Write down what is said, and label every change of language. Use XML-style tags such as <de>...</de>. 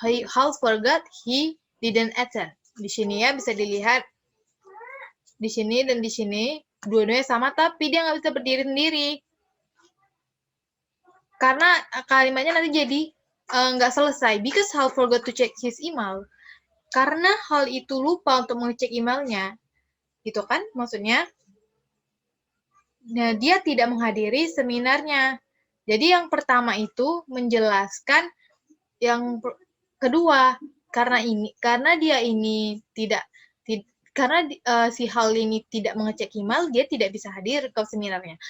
<en>Hal forgot, he didn't attend.</en> <id>Di sini ya bisa dilihat di sini dan di sini dua-duanya sama, tapi dia nggak bisa berdiri sendiri. Karena kalimatnya nanti jadi nggak selesai.</id> <en>Because Hal forgot to check his email.</en> <id>Karena Hal itu lupa untuk mengecek emailnya, gitu kan maksudnya. Nah, dia tidak menghadiri seminarnya. Jadi yang pertama itu menjelaskan yang kedua, karena dia ini karena si Hal ini tidak mengecek email, dia tidak bisa hadir ke seminarnya.</id>